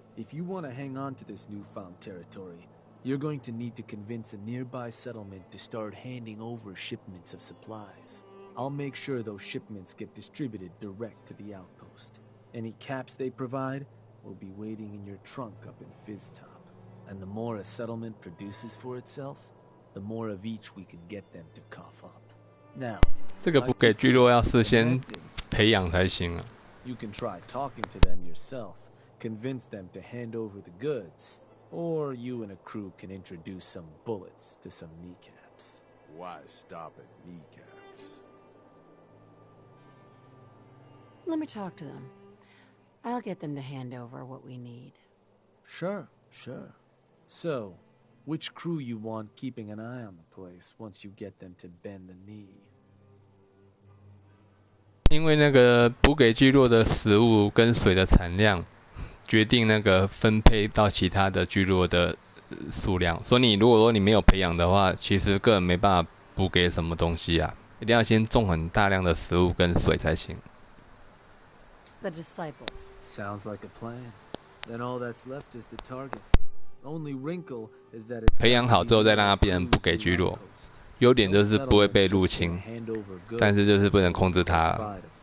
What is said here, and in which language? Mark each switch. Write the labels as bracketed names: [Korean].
[English] If you want to hang on to this newfound territory, you're going to need to convince a nearby settlement to start handing over shipments of supplies. I'll make sure those shipments get distributed direct to the outpost. Any caps they provide will be waiting in your trunk up in Fizz-Top. And the more a settlement produces for itself, the more of each we can get them to cough up. Now, [Chinese] 这个不给聚落要事先培养才行啊。 [English] You can try talking to them yourself, convince them to hand over the goods. Or you and a crew can introduce some bullets to some kneecaps. Why stop at kneecaps? Let me talk to them. I'll get them to hand over what we need. Sure. So, which crew you want keeping an eye on the place once you get them to bend the knee? [Chinese] 因为那个补给聚落的食物跟水的产量决定那个分配到其他的聚落的数量，所以你如果说你没有培养的话，其实根本没办法补给什么东西啊，一定要先种很大量的食物跟水才行。 [English] The disciples. Sounds like a plan. Then all that's left is the target. Only wrinkle is that it's [Chinese] 培养好之后再让它变成补给聚落，优点就是不会被入侵，但是就是不能控制它。